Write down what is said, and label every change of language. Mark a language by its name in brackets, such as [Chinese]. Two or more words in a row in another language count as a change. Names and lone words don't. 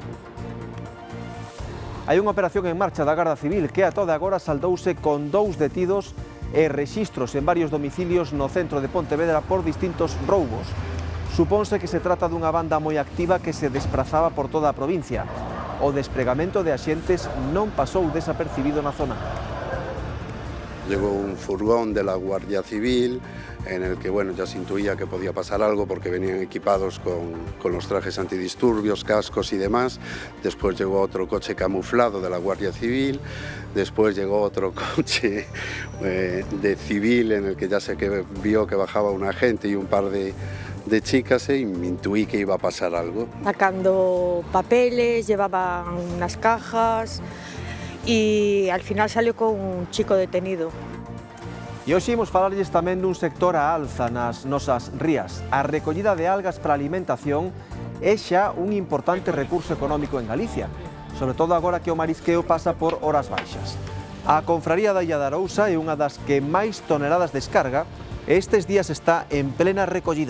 [Galician] Hai unha operación en marcha da Garda Civil que a toda agora saldouse con 2 detidos e rexistros en varios domicilios no centro de Pontevedra por distintos roubos. Suponse que se trata dunha banda moi activa que se desprazaba por toda a provincia. O despregamento de axentes non pasou desapercibido na zona. [Spanish] Llegó un furgón de la Guardia Civil en el que ya se intuía que podía pasar algo porque venían equipados con los trajes antidisturbios, cascos y demás. Después llegó otro coche camuflado de la Guardia Civil, después llegó otro coche de civil en el que ya se vio que bajaba un agente y un par de chicas y me intuí que iba a pasar algo. Sacando papeles, llevaban unas cajas y al final salió con un chico detenido. [Galician] E hoxe imos falarlles tamén dun sector a alza nas nosas rías. A recollida de algas para alimentación é xa un importante recurso económico en Galicia, sobre todo agora que o marisqueo pasa por horas baixas. A Confraría da Illa de Arousa é unha das que máis toneladas descarga e estes días está en plena recollida.